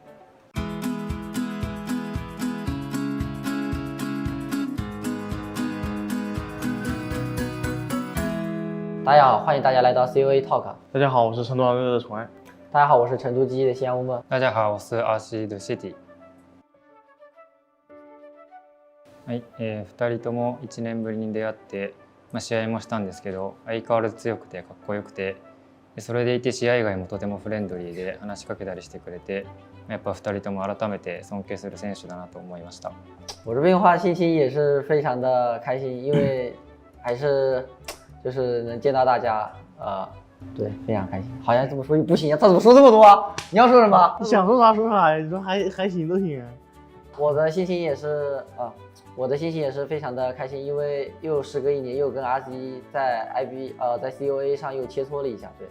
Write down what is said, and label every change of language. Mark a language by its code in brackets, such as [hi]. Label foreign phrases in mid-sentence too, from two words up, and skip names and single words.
[zh] 大家好，欢迎大家来到 COA Talk。大家好，我是成都222的宠爱。大家好，我是成都记忆的西安乌梦。大家好，我是 AXIZ。 [ja] はい、2人とも1年ぶりに出会って、試合もしたんですけど、相変わらず強くてかっこよくて、それでいて試合以外もとてもフレンドリーで話しかけたりしてくれて、やっぱ2人とも改めて尊敬する選手だなと思いました。 [zh] 我这边的话心情也是非常的开心，因为还是就是能见到大家，对，非常开心。好像这么说不行，他怎么说这么多啊？你要说什么？你想说啥说啥，你说还行都行。我的心情也是我的心情也是非常的开心，因为又时隔1年，又跟RZ在在 COA 上又切磋了一下，对，